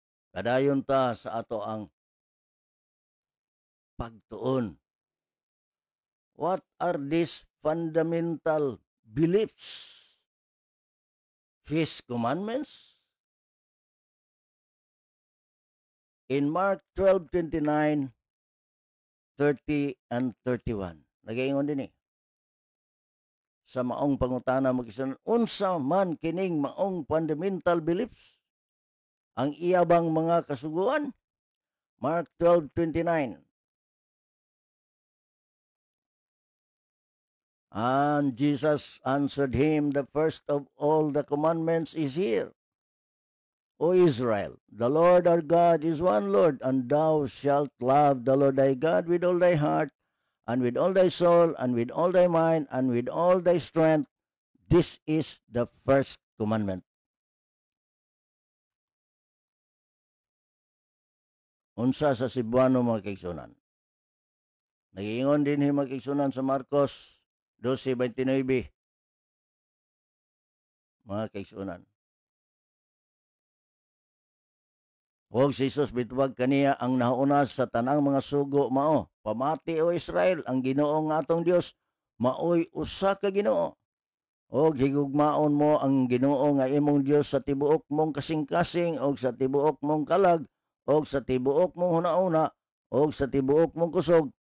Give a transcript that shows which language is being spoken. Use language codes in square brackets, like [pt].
[ceb] Padayon ta sa ato ang pagtuon. [en] What are these fundamental beliefs? His commandments? In Mark 12:29, 30 and 31. [ceb] Nagaingon din sa maong pangutana mga kaigsunan, unsa man kining maong [en] fundamental beliefs [ceb] ang iyabang mga kasuguan? [en] Mark 12:29. And Jesus answered him, the first of all the commandments is here. O Israel, the Lord our God is one Lord, and thou shalt love the Lord thy God with all thy heart, and with all thy soul, and with all thy mind, and with all thy strength. This is the first commandment. [ceb] Unsa sa Cebuano mga kaigsunan? Nagiingon din mga kaigsunan sa Marcos 12:29. Mga kaigsunan. Huwag si Jesus bitwag kaniya ang nauna sa tanang mga sugo mao. Pamati o Israel, ang Ginoo nga atong Dios maoy usa ka Ginoo. Og higugmaon mo ang Ginoo nga imong Dios sa tibuok mong kasing-kasing og sa tibuok mong kalag og sa tibuok mong hunauna og sa tibuok mong kusog.